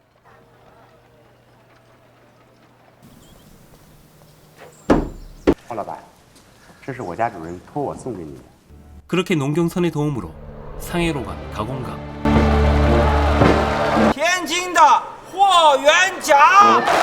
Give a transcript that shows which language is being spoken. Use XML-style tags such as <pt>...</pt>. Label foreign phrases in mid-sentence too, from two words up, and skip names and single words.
<zh>黄老板，这是我家主人托我送给你的。</zh> <ko>그렇게 농경선의 도움으로 상해로 간 가공갑.</ko> <zh>天津的霍元甲。</zh>